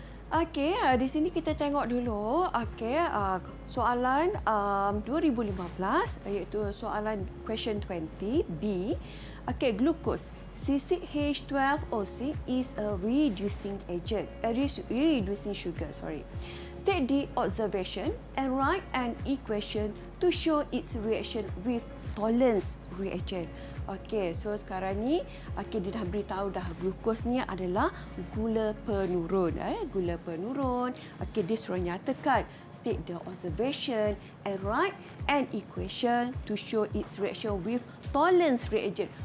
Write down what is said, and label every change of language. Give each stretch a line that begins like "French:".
Malay: Okey, di sini kita tengok dulu. Okey, soalan 2015 iaitu soalan question 20B.
English: Okey, glucose C6H12OC is a reducing agent, reducing sugar, sorry. State the observation and write an equation to show its reaction with tolerance reagent.
Malay: Okey, so sekarang ni dia dah beritahu dah glukos ni adalah gula penurun. Gula penurun.
English: Okey,
Malay: dia suruh nyatakan
English: state the observation and write an equation to show its reaction with tolerance reagent.